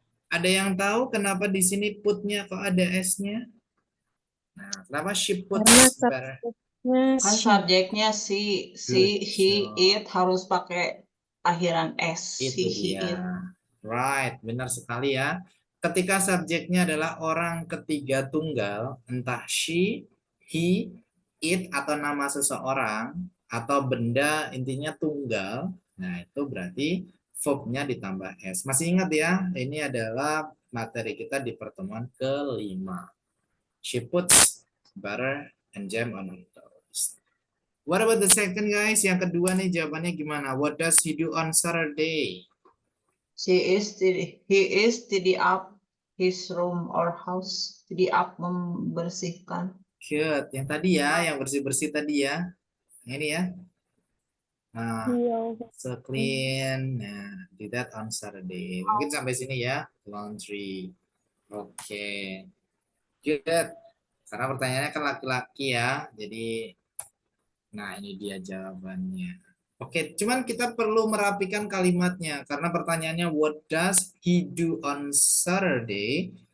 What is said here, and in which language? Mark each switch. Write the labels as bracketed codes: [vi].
[id] Ada yang tahu kenapa di sini put-nya kok ada S-nya? [en] Nah, kenapa she puts butter? [id] Kan subjeknya si, he, [en] job. [id] it harus pakai akhiran S. Itu [en] He, it. [id] dia. Right, benar sekali ya. Ketika subjeknya adalah orang ketiga tunggal, entah she, he, it, atau nama seseorang, atau benda intinya tunggal, nah itu berarti verb-nya ditambah S. Masih ingat ya, ini adalah materi kita di pertemuan kelima. [en] She puts butter and jam on her toast. What about the second guys? [id] Yang kedua nih jawabannya gimana? [en] What does he do on Saturday? He is tidy up his room or house. [id] Tidy up membersihkan. Good. Yang tadi ya, yang bersih-bersih tadi ya. Ini ya. [en] Nah, so clean. Nah, do that on Saturday. [id] Mungkin sampai sini ya. Laundry. Oke. Good. Karena pertanyaannya kan laki-laki ya. Jadi, nah ini dia jawabannya. Oke, cuman kita perlu merapikan kalimatnya. Karena pertanyaannya, [en] what does he do on Saturday?